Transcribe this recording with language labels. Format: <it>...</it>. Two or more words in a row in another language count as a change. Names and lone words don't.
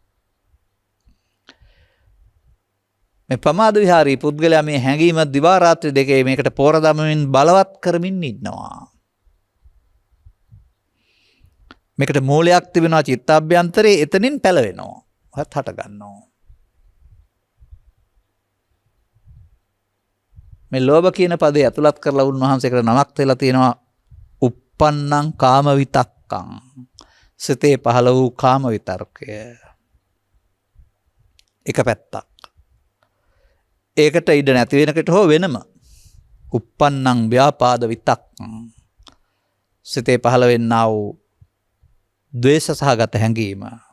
<si>මේ ප්‍රමාද විහාරී පුද්ගලයා මේ හැඟීම දිවා රාත්‍රී දෙකේ මේකට පෝර දමමින් බලවත් කරමින් ඉන්නවා. මේකට මූලයක් තිබෙනවා චිත්තාභ්‍යන්තරේ, එතනින් පැලවෙනවා. හත් හට ගන්නවා. මේ ලෝභ කියන පදේ ඇතුළත් කරලා උන්වහන්සේකට නමක් දෙලා තියෙනවා</si> <pi>uppannam kama vitakkam.</pi> <si>සිතේ පහළ වූ කාම විතර්කය. එක පැත්තක්. ඒකට ඉඩ නැති වෙනකට හෝ වෙනම</si> <pi>uppannam ව්‍යාපාද විතක්කම්.</pi> <si>සිතේ පහළ වෙන්නා වූ ද්වේෂ සහගත හැඟීම.</si>